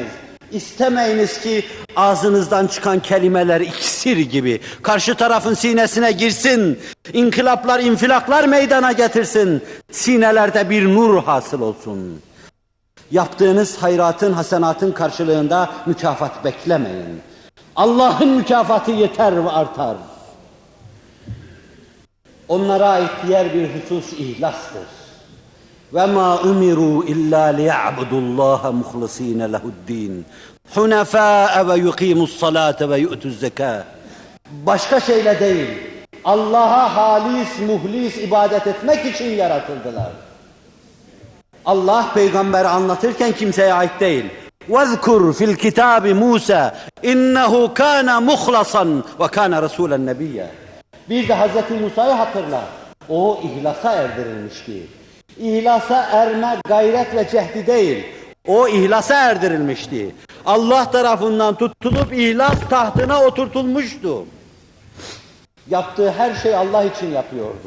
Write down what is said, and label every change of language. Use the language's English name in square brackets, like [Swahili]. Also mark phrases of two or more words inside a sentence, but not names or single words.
[Turkish] İstemeyiniz ki ağzınızdan çıkan kelimeler iksir gibi karşı tarafın sinesine girsin, inkılaplar, infilaklar meydana getirsin, sinelerde bir nur hasıl olsun. Yaptığınız hayratın, hasenatın karşılığında mükafat beklemeyin. Allah'ın mükafatı yeter ve artar. Onlara ait diğer bir husus ihlastır. [Arabic] وَمَا اُمِرُوا اِلَّا لِيَعْبُدُوا اللّٰهَ مُخْلِص۪ينَ لَهُ الدِّينَ حُنَفَاءَ وَيُقِيمُوا الصَّلَاةَ وَيُؤْتُوا الزَّكَاةَ. [Turkish] Başka şeyle değil, Allah'a halis, muhlis ibadet etmek için yaratıldılar. Allah peygamberi anlatırken kimseye ait değil. [Arabic] وَذْكُرْ فِي الْكِتَابِ مُوسَى اِنَّهُ كَانَ مُخْلَصًا وَكَانَ رَسُولًا نَبِيًّا. [Turkish] Bir de Hazreti Musa'yı hatırla. O ihlasa erdirilmişti. İhlasa erme gayret ve cehdi değil. O ihlasa erdirilmişti. Allah tarafından tutulup ihlas tahtına oturtulmuştu. Yaptığı her şey Allah için yapıyordu.